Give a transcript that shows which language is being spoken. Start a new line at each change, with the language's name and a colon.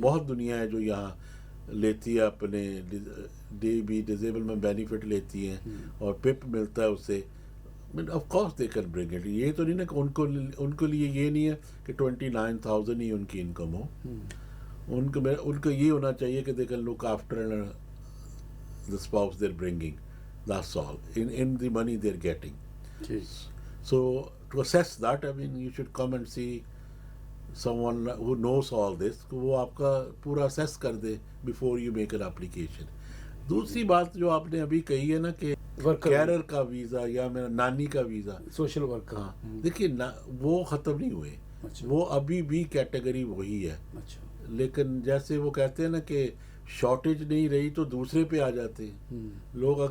Urdu: بہت دنیا ہے جو یہاں لیتی ہے، اپنے ڈیزیبل میں بینیفٹ لیتی ہیں اور پپ ملتا ہے اس سے.
English: Of course they can bring it.
Urdu: یہ تو نہیں نا کہ ان کے لیے یہ نہیں ہے کہ 29,000 ہی ان کی انکم ہو. ان کو یہ ہونا چاہیے کہ
English: They can look after the spouse they're bringing. That's all. In the money they're getting. So to assess that, I mean, you should come and see someone who knows all this.
Urdu: وہ آپ کا پورا assess کر دے
English: before you make an application.
Urdu: دوسری بات جو آپ نے ابھی کہی ہے نا کہ کیرر کا ویزا یا میرا نانی کا ویزا، سوشل ورکر، ہاں دیکھیے وہ ختم نہیں ہوئے. وہ ابھی بھی کیٹیگری وہی ہے. لیکن جیسے وہ کہتے ہیں نا کہ شارٹیج نہیں رہی تو دوسرے پہ آ جاتے ہیں لوگ.